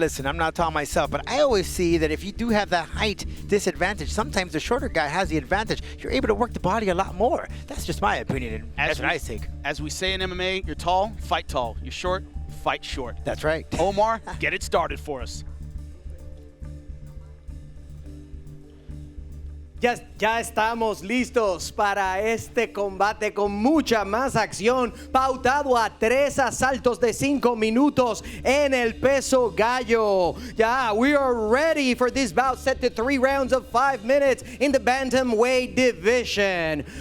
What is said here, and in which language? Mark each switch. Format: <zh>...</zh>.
<en>Listen, I'm not talking myself, but I always see that if you do have that height disadvantage, sometimes the shorter guy has the advantage. You're able to work the body a lot more. That's just my opinion, and that's what I think. As we say in MMA, you're tall, fight tall. You're short, fight short. That's right. Omar, get it started for us.</en> <es>Ya estamos listos para este combate con mucha más acción, pautado a 3 asaltos de 5 minutos en el peso gallo.</es> <en>We are ready for this bout set to 3 rounds of 5 minutes in the bantamweight division.</en>